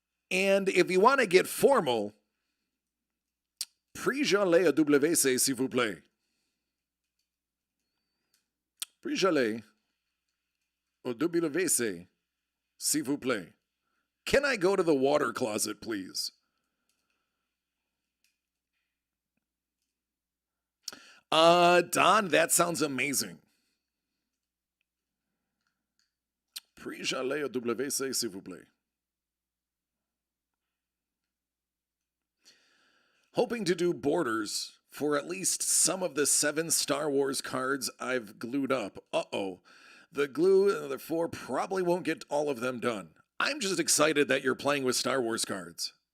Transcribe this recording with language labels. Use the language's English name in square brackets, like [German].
[English] And if you want to get formal, [French] puis-je aller à WC, s'il vous plaît? Puis-je aller au WC, s'il vous plaît? [English] Can I go to the water closet, please? Don, that sounds amazing. [French] Puis-je aller au WC, s'il vous plaît? [English] Hoping to do borders for at least some of the 7 Star Wars cards I've glued up. Uh-oh. The glue and the 4 probably won't get all of them done. I'm just excited that you're playing with Star Wars cards.